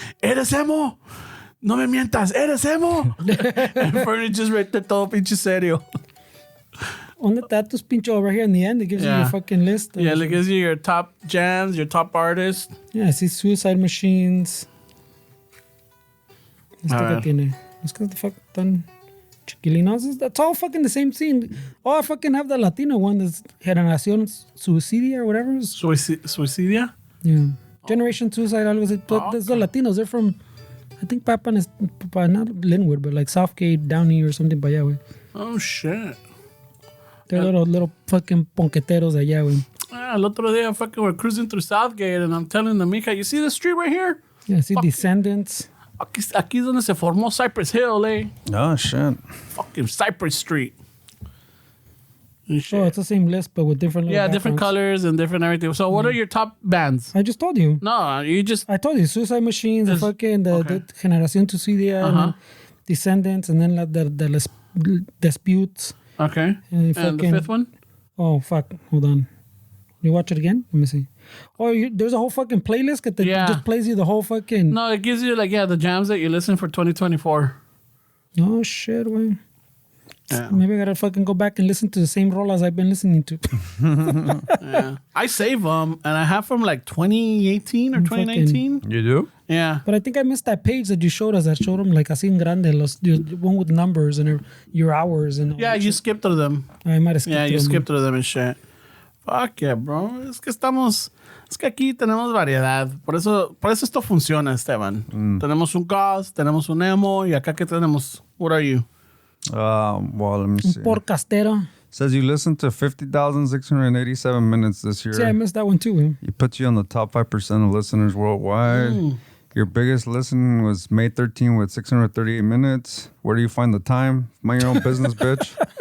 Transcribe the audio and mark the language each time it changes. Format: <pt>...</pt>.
<es>¿Eres emo? No me mientas, ¿eres emo?</es> <en>And Fernie just right there</en> <es>todo pinche serio.</es> <en>On the tatus pincho over here in the end, it gives you your Yeah. fucking list. Yeah, it gives you your top jams, your top artists. Yeah, I see Suicide Machines.</en> <es>Esto que ver. tiene. Es que</es> <en>the fuck</en> <es>tan chiquilinos.</es> <en>That's all fucking the same scene. Oh, I fucking have the Latino one. That's Generación Suicidia or whatever. Suicidia? Yeah. Generation Suicide,</en> <es>algo así.</es> <en>But there's the Latinos. They're from, I think, Papan is, not Linwood, but like Southgate, Downey or something by</en> <es>allá, güey.</es> <en>Oh, shit. They're little fucking</en> <es>ponqueteros de allá, güey. Ah, el otro día</es> <en>fucking we're cruising through Southgate and I'm telling the mija, you see the street right here? Yeah, I see Descendants.</en> <es>Aquí es donde se formó Cypress Hill, eh?</es> <en>Oh, shit. Fucking Cypress Street. And shit. Oh, it's the same list, but with different little Yeah, different backgrounds. colors and different everything. So what are your top bands? I just told you. No, you just... I told you, Suicide Machines, the fucking the Generación Suicidia, and then Descendants, and then the Disputes. Okay. And And the fucking- fifth one? Oh, fuck. Hold on. You watch it again? Let me see. Oh, there's a whole fucking playlist that Yeah. just plays you the whole fucking... No, it gives you like, yeah, the jams that you listen for 2024. Oh, shit, güey. Yeah. Maybe I gotta fucking go back and listen to the same rolas I've been listening to. Yeah. I save them and I have from like 2018 or 2019. You do? Yeah. But I think I missed that page that you showed us that showed them like</en> <es>así en grande,</es> <en>the one with numbers and your hours and all Yeah, that you shit. skipped through them. I might have skipped Yeah, you them. skipped through them and shit. Fuck yeah, bro.</en> <es>Es que aquí tenemos variedad. Por eso esto funciona, Esteban. Tenemos un goth, tenemos un emo, y acá que tenemos.</es> <en>What are you? Well, let me see.</en> <es>Un porcastero.</es> <en>Says you listened to 50,687 minutes this year. See, I missed that one too, güey. You put you on the top 5% of listeners worldwide. Your biggest listen was May 13 with 638 minutes. Where do you find the time? Mind your own business, bitch.</en>